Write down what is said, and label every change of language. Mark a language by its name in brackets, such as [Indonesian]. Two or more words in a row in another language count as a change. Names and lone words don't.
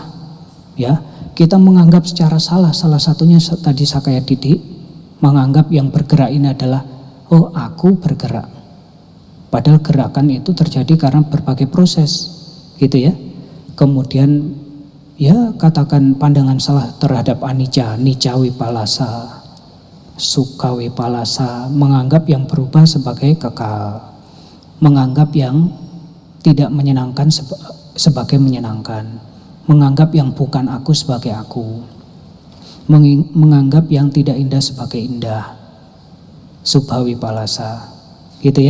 [Indonesian] Ya, kita menganggap secara salah satunya tadi [Pali] Sakaya Didik, [Indonesian] menganggap yang bergerak ini adalah aku bergerak. Padahal gerakan itu terjadi karena berbagai proses, gitu ya. Kemudian ya katakan pandangan salah terhadap anicca, [Pali] nicca vipallasa, sukha vipallasa, [Indonesian] menganggap yang berubah sebagai kekal, menganggap yang tidak menyenangkan sebagai menyenangkan, menganggap yang bukan aku sebagai aku, menganggap yang tidak indah sebagai indah, [Pali] subha vipallasa, [Indonesian] gitu ya.